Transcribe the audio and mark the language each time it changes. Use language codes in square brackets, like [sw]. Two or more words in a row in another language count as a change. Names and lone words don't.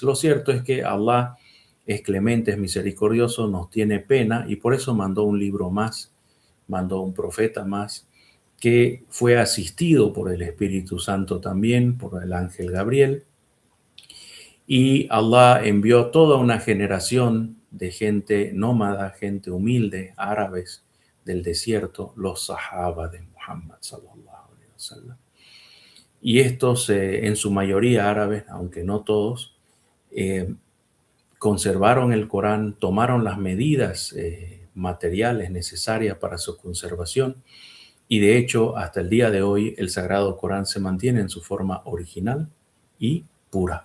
[es] Lo cierto es que Allah es clemente, es misericordioso, nos tiene pena y por eso mandó un libro más, mandó un profeta más, que fue asistido por el Espíritu Santo también, por el ángel Gabriel. Y Allah envió toda una generación de gente nómada, gente humilde, árabes del desierto, los sahaba de Muhammad [ar] صلى الله عليه وسلم. [es] Y estos, en su mayoría árabes, aunque no todos, conservaron el Corán, tomaron las medidas materiales necesarias para su conservación y de hecho hasta el día de hoy el Sagrado Corán se mantiene en su forma original y pura.